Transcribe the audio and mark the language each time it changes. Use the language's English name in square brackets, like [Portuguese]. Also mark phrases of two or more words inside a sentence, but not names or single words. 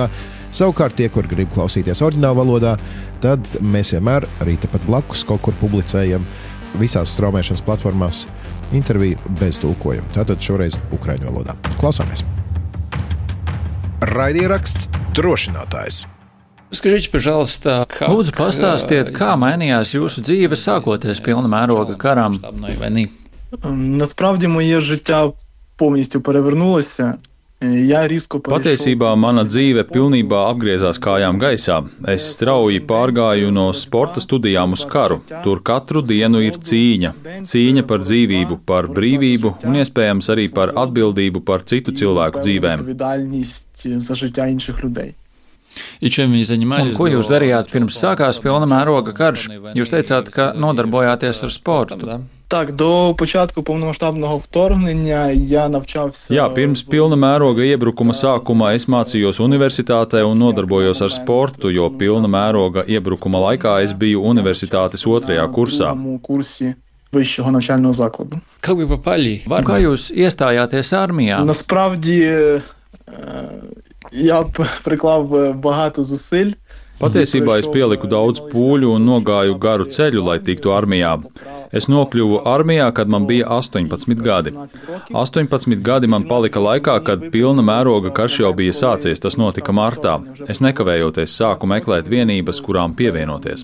[Latvian] Savukārt tie, kur grib klausīties oriģinālu valodā, tad mēs vienmēr arī tepat blakus kaut kur publicējam visās straumēšanas platformās interviju bez tulkojuma. Tātad šoreiz ukraiņu valodā. Klausāmies! Raidieraksts Drošinātājs. [Russian] Скажите, пожалуйста, [Latvian] lūdzu pastāstiet, kā mainījās jūsu dzīve sākoties pilna mēroga karam? [Ukrainian] Насправді моє життя повністю перевернулося. [Latvian] Patiesībā mana dzīve pilnībā apgriezās kājām gaisā. Es strauji pārgāju no sporta studijām uz karu. Tur katru dienu ir cīņa. Cīņa par dzīvību, par brīvību un iespējams arī par atbildību par citu cilvēku dzīvēm. Un ko jūs darījāt pirms sākās pilna mēroga karš? Jūs teicāt, ka nodarbojāties ar sportu. [Ukrainian] Так, до початку повномасштабного вторгнення я навчався... [Latvian] Jā, pirms pilna mēroga iebrukuma sākumā es mācījos universitātē un nodarbojos ar sportu, jo pilna mēroga iebrukuma laikā es biju universitātes 2. kursā. [Ukrainian] Вищого навчального закладу. [Latvian] Kā jūs iestājāties armijā? [Ukrainian] Насправді, я приклав багато зусиль. [Latvian] Patiesībā es pieliku daudz pūļu un nogāju garu ceļu, lai tiktu armijā. Es nokļuvu armijā, kad man bija 18 gadi. 18 gadi man palika laikā, kad pilna mēroga karš jau bija sācies, tas notika martā. Es nekavējoties sāku meklēt vienības, kurām pievienoties.